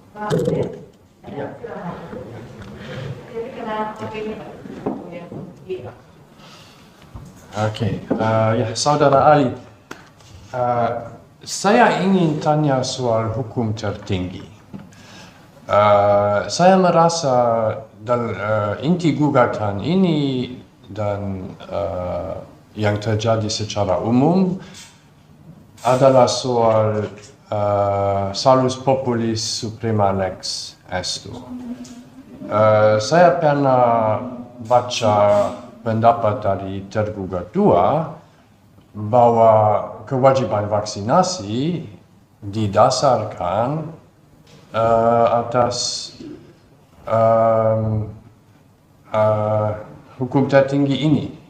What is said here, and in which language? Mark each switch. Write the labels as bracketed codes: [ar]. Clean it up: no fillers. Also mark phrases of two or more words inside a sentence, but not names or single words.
[id] Oke, ya Saudara Ali, saya ingin tanya soal hukum tertinggi. Saya merasa inti gugatan ini dan yang terjadi secara umum adalah soal [la] salus populis suprema lex esto. [id] Saya pernah baca pendapat dari tergugat 2 bahwa kewajiban vaksinasi didasarkan atas hukum tertinggi ini.